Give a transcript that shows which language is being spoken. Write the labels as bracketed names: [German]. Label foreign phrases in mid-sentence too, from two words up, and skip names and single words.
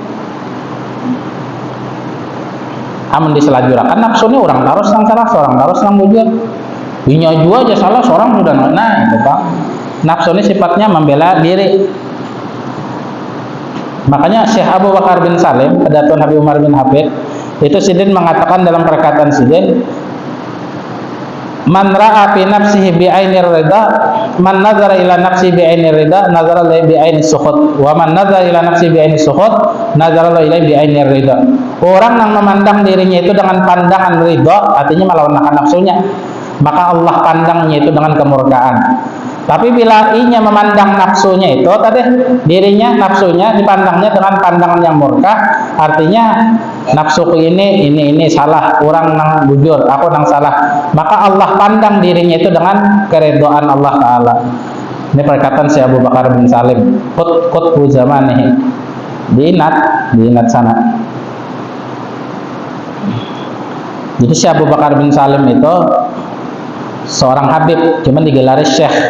[Banjar] Amun diselajurakan nafsu ini orang tarus nang salah, seorang tarus nang bujur. Inya jua aja salah, seorang sudah nah itu Pak. [Indonesian] Nafsu ini sifatnya membela diri. Makanya Syekh Abu Bakar bin Salim, Datuk Habib Umar bin Hafid, itu Sidin mengatakan dalam perkataan Sidin, [Arabic] من رأى في نفسه بعين الرضا، من نظر إلى نفسه بعين الرضا، نظر إليه بعين السخط، ومن نظر إلى نفسه بعين السخط، نظر إليه بعين الرضا. [Indonesian] Orang yang memandang dirinya itu dengan pandangan ridha, artinya melawan nafsunya, maka Allah pandangnya itu dengan kemurkaan. Tapi bila inya memandang nafsunya itu tadi dirinya nafsunya dipandangnya dengan pandangan yang murka, artinya nafsuku ini salah, orang nang bujur, aku nang salah, maka Allah pandang dirinya itu dengan keridhaan Allah Ta'ala. Ini perkataan si Abu Bakar bin Salim, [Arabic] قطب زمانه, [Indonesian] diingat sana. Jadi si Abu Bakar bin Salim itu seorang habib, cuman digelari syekh.